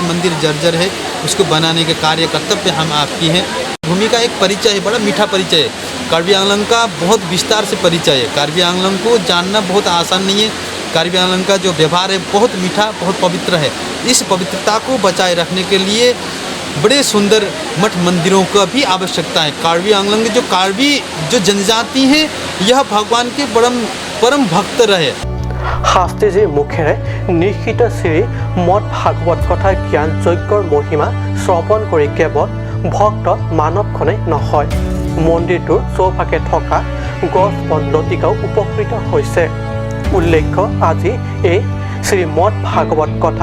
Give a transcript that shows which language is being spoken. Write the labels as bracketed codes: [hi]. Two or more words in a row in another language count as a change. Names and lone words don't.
[hi] मंदिर जर्जर है उसको बनाने के कार्य कर्तव्य हम आपकी हैं भूमि का एक परिचय है बड़ा मीठा परिचय है कार्बी आंगलंग का बहुत विस्तार से परिचय है कार्बी आंगलंग को जानना बहुत आसान नहीं है कार्बी आंगलंग का जो व्यवहार है बहुत मीठा बहुत पवित्र है इस पवित्रता को बचाए रखने के लिए बड़े सुंदर मठ मंदिरों का भी आवश्यकता है कार्बी आंगलंग जो जनजाति है यह भगवान के परम भक्त रहे [as] শাস্ত্ৰীজীৰ মুখেৰে নিশ্চিত শ্ৰী মঠ ভাগৱত কথা জ্ঞান যজ্ঞৰ মহিমা শ্ৰৱণ কৰি কেৱল ভক্ত মানৱখনে নহয় মন্দিৰটোৰ চৌপাশে থকা গছ বন লতিকাও উপকৃত হৈছে উল্লেখ্য আজি এই শ্ৰী মঠ ভাগৱত কথা